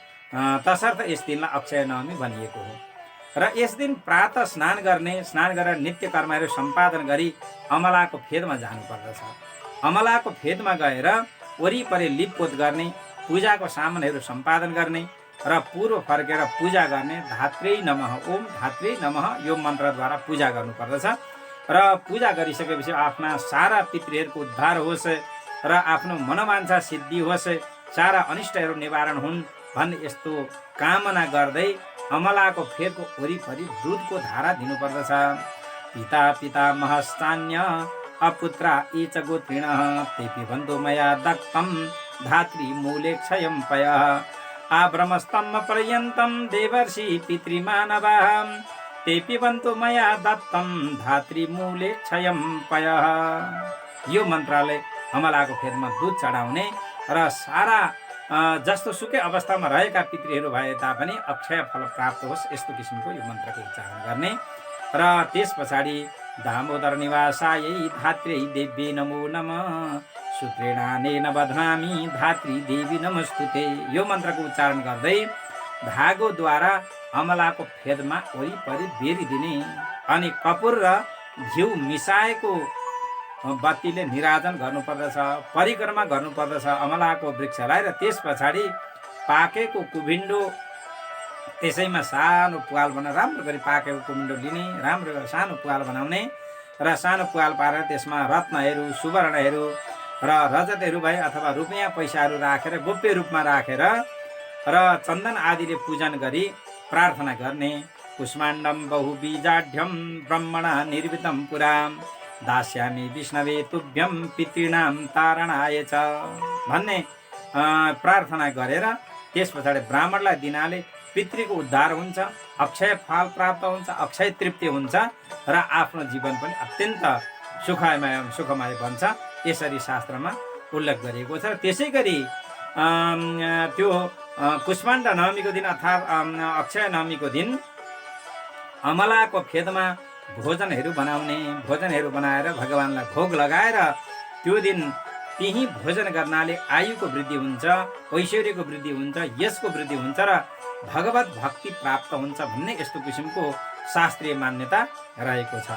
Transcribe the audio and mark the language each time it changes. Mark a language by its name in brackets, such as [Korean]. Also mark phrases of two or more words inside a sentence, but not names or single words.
[Nepali] तसर्थ यस दिनलाई अक्षय नवमी भनिएको हो। र यस दिन प्रातः स्नान गरेर नित्य कर्महरू सम्पादन गरी अमलाको फेदमा जानुपर्दछ। अमलाको फेदमा गएर वरिपरि लिपपोत गर्ने, पूजाको सामानहरू सम्पादन गर्ने र पूर्व फर्केर पूजा गर्ने। [Sanskrit] धात्रै नमः, ओम धात्रै नमः [Nepali] यो मन्त्रद्वारा पूजा गर्नुपर्दछ। र पूजा गरिसकेपछि आफ्ना सारा पितृहरूको उद्धार होस् र आफ्नो मनोवाञ्छा सिद्धि होस्, सारा अनिष्टहरू निवारण हुन् भन्ने यस्तो कामना गर्दै अमलाको फेदको वरिपरि दुधको धारा दिनुपर्दछ। [Sanskrit] पिता पितामहश्चान्य अपुत्रा ये च गोत्रिणः ते पिबन्तु मया दत्तं धात्री मूले क्षयं पयः आब्रह्मस्तम्भ पर्यन्तं देवर्षि पितृमानवाः ते पिबन्तु मया दत्तं धात्री मूले क्षयं पयः। [Nepali] यो मन्त्रले अमलाको फेदमा दुध चढाउने र सारा जस्तो सुकै अवस्थामा रहेका पितृहरू भए तापनि अक्षय फल प्राप्त होस्, यस्तो किसिमको यो मन्त्रको उच्चारण गर्ने। र त्यस पछाडि [Sanskrit] दामोदर निवासायै धात्रै देव्यै नमो नमः सूत्रेणानेन बध्नामि धात्री देवी नमस्तुते। [Nepali] यो मन्त्रको उच्चारण गर्दै धागोद्वारा अमलाको फेदमा वरिपरि बेरिदिने अनि कपुर र घिउ मिसाएको बत्तीले निराजन गर्नुपर्दछ। परिक्रमा गर्नुपर्दछ अमलाको वृक्षलाई। र त्यस पछाडि पाकेको कुभिन्डो त्यसैमा सानो पुवाल बनाएर राम्रो गरी पाकेको कुभिन्डो लिने, राम्रो सानो पुवाल बनाउने र सानो पुवाल पारेर त्यसमा रत्नहरू, सुवर्णहरू र रजतहरू भए अथवा रुपियाँ पैसाहरू राखेर गोप्य रूपमा राखेर र चन्दन आदिले पूजन गरी प्रार्थना गर्ने। [Sanskrit] कुष्माण्डम बहुबीजाढ्यम ब्रह्मणा निर्मितं पुरा दास्यामि विष्णवे तुभ्यं पितॄणां तारणाय च [Nepali] भन्ने प्रार्थना गरेर त्यस पछाडि ब्राह्मणलाई दिनाले पितृको उद्धार हुन्छ, अक्षय फल प्राप्त हुन्छ, अक्षय तृप्ति हुन्छ र आफ्नो जीवन पनि अत्यन्त सुखमय बन्छ। यसरी शास्त्रमा उल्लेख गरिएको छ। त्यसै गरी त्यो कुष्माण्ड नवमीको दिन अर्थात् अक्षय नवमीको दिन अमलाको फेदमा भोजनहरू बनाएर भगवानलाई भोग लगाएर त्यो दिन त्यही भोजन गर्नाले आयुको वृद्धि हुन्छ, ऐश्वर्यको वृद्धि हुन्छ, यशको वृद्धि हुन्छ र भगवत भक्ति प्राप्त हुन्छ भन्ने यस्तो किसिमको शास्त्रीय मान्यता रहेको छ।